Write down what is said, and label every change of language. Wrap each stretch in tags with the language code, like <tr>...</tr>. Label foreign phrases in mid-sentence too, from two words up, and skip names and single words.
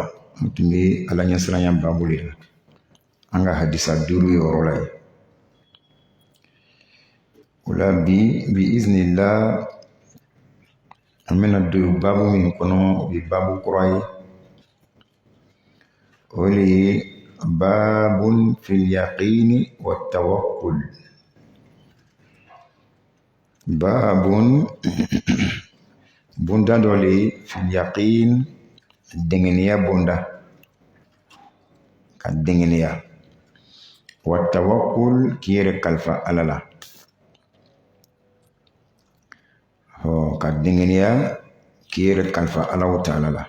<bm>An tun bɛ ala ɲɛsiranya babu de la. An ka hadisa 5 ye yɔrɔ la ye. O la bi iznillah an bɛna don babu min kɔnɔ o ye babu kura ye. O de ye</bm> <ar>باب في اليقين والتوكل.</ar> <bm>Babun bunda dɔ le ye</bm> <ar>في اليقين,</ar> <bm>dengeniya bunda, ka dengeniya,</bm> <ar>والتوكل</ar> <bm>k'i yɛrɛ kalifa ala la. Ka dengeniya k'i yɛrɛ kalifa</bm> <ar>الله تعالى</ar> <bm>la.</bm>